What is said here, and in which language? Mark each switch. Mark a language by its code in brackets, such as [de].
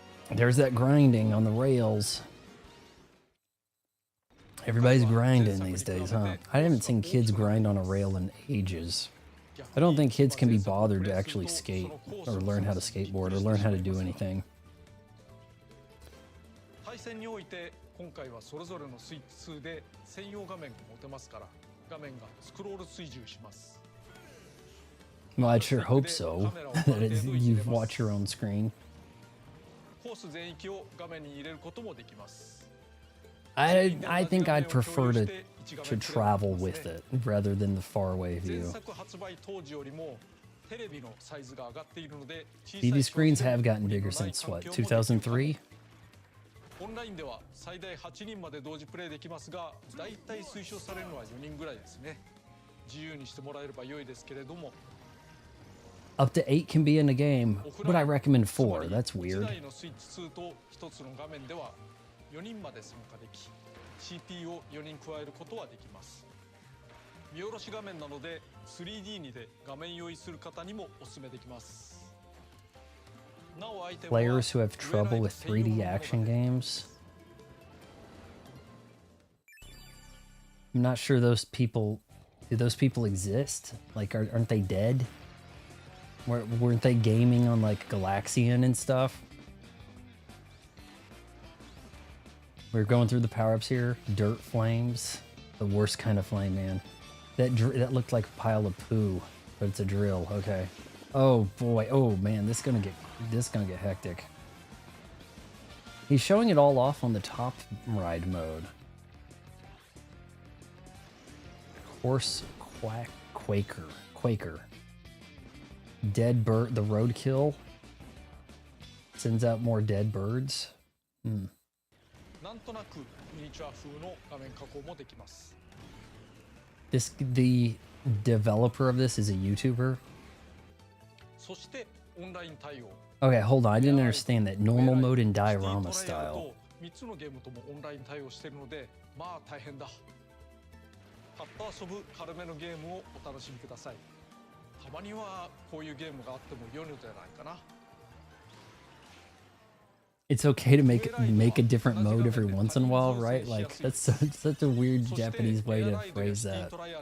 [en] There's that grinding on the rails. Everybody's grinding these days, huh? I haven't seen kids grind on a rail in ages. I don't think kids can be bothered to actually skate or learn how to skateboard or learn how to do anything. [ja] 対戦において今回はそれぞれのスイッチ2で専用画面が持てますから画面がスクロール追従します。 [en] Well, I sure hope so. That you watch your own screen. [ja] コース全域を画面に入れることもできます。 [en] I think I'd prefer to travel with it rather than the faraway [ja] 前 [en] view. [ja] 作発売当時よりもテレビのサイズが上がっているので [en] TV screens have gotten bigger since what, 2003? [ja] オンラインでは最大8人まで同時プレイできますが、だいたい推奨されるのは4人ぐらいですね。自由にしてもらえれば良いですけれども。 [en] Up to 8 can be in a game, but I recommend 4. That's weird. [ja] 1台のスイッチ2と1つの画面では4人まで参加でき、CPU を4人加えることはできます。見下ろし画面なので 3D にで画面用意する方にもお勧めできます。 [en] Players who have trouble with 3D action games. I'm not sure do those people exist? Like, aren't they dead? Weren't they gaming on like Galaxian and stuff? We're going through the power-ups here. Dirt flames. The worst kind of flame, man. That looked like a pile of poo, but it's a drill. Okay. Oh boy. Oh man, this is gonna get hectic. He's showing it all off on the top ride mode. Horse Quaker. Dead bird. The roadkill sends out more dead birds. Hmm. [ja] なんとなくミニチュア風の画面加工もできます。 [en] The developer of this is a YouTuber. [ja] そしてオンライン対応。 [en] Okay, hold on. I didn't understand that. Normal mode and diorama style. [ja] 3つのゲームともオンライン対応しているので、まあ大変だ。パッと遊ぶ軽めのゲームをお楽しみください。たまにはこういうゲームがあっても良いのではないかな。 [en] It's okay to make a different mode every once in a while, right? Like that's such a weird Japanese way to phrase that.